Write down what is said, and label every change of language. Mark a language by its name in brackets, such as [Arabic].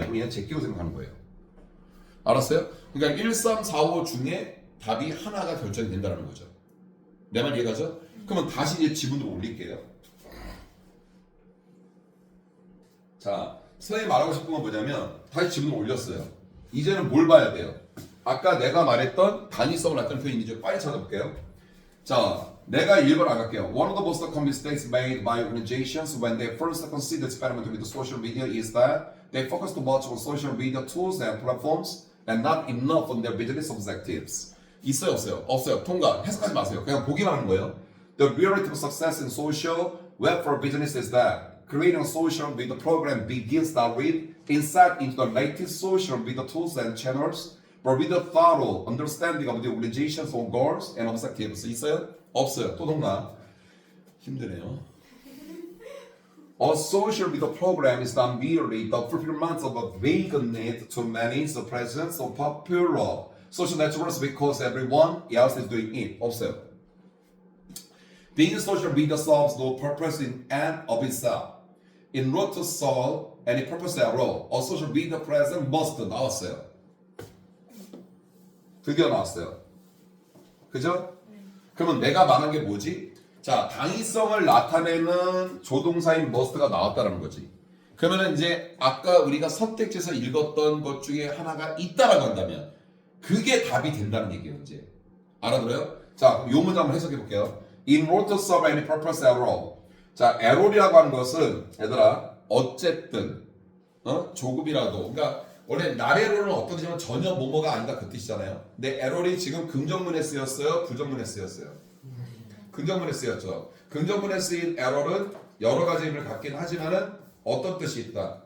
[Korean] 그럼 얘는 제끼고 생각하는 거예요. 알았어요? 그러니까 1, 3, 4, 5 중에 답이 하나가 결정이 된다는 거죠. 내 말 이해가죠? 그러면 다시 이제 지문으로 올릴게요. 자, 선생님이 말하고 싶은 건 뭐냐면 다시 지문으로 올렸어요. 이제는 뭘 봐야 돼요? 아까 내가 말했던 단위성을 나타내는 표현이죠. 빨리 찾아볼게요. 자, 내가 1번 안 갈게요. [English] One of the most common mistakes made by organizations when they first consider experimenting with social media is that they focus too much on social media tools and platforms and not enough on their business objectives. [Korean] 있어요, 없어요? 없어요. 통과. 해석하지 마세요. 그냥 보기만 하는 거예요. [English] The reality of success in social web for business is that creating a social media program begins not with insight into the latest social media tools and channels, but with a thorough understanding of the organization's own goals and objectives. [Korean] 있어요? 없어요. 또 통과. 힘드네요. [English] A social media program is not merely the fulfillment of a vague need to manage the presence of popular social networks because everyone else is doing it. [Korean] 없어요. [English] Being social media solves no purpose in and of itself. In order to solve any purpose at all, a social media presence must [Korean] 나왔어요. 드디어 나왔어요. 그죠? 그러면 내가 말한 게 뭐지? 자, 당위성을 나타내는 조동사인 must가 나왔다는 거지. 그러면 이제 아까 우리가 선택지에서 읽었던 것 중에 하나가 있다라고 한다면 그게 답이 된다는 얘기예요. 이제 알아들어요? 자, 요 문장 한번 해석해 볼게요. [English] In order to serve any purpose at all. [Korean] 자, at all이라고 하는 것은 얘들아 어쨌든 조금이라도 그러니까 원래 나래로는 어떤 뜻이면 전혀 뭐뭐가 아니다 그 뜻이잖아요. 근데 at all이 지금 긍정문에 쓰였어요? 부정문에 쓰였어요? 긍정문에 쓰였죠. 긍정문에 쓰인 at all은 여러 가지 의미를 갖긴 하지만은 어떤 뜻이 있다?